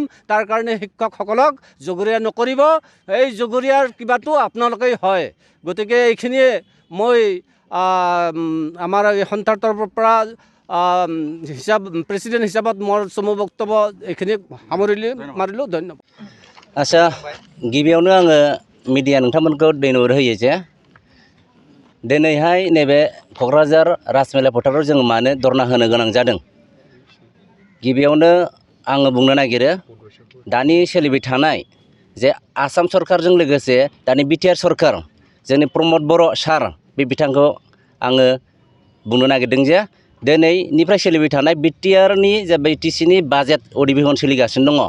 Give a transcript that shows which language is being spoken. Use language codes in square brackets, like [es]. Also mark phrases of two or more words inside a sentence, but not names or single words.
[as] তাৰ কাৰণে শিক্ষকসকলক জগৰীয়া নকৰিব, এই জগৰীয়াৰ কিবাটো আপোনালোকেই হয়। গতিকে এইখিনিয়ে মই আমাৰ এই সন্থাৰ তৰফৰ পৰা প্ৰেচিডেণ্ট হিচাপত মোৰ চমু বক্তব্য এইখিনি মাৰিলোঁ। ধন্যবাদ। [brx] आच्छा गिबियावनो आङो मिडिया नोंथांमोनखौ दैन'र होयो जे दिनैहाय नैबे क'क्राझार राजमेला फोथाराव जों मानो धरना होनो गोनां जादों। गिबियावनो आङो बुंनो नागिरो दानि सोलिबाय थानाय जे आसाम सरकारजों लोगोसे दानि बिटिआर सरकार जोंनि प्रमद बर' सार बे बिथांखौ आङो बुंनो नागिरदों जे दिनैनिफ्राय सोलिबाय थानाय बिटिआरनि जे बिटिसिनि बाजेट अधिवेशन सोलिगासिनो दङ।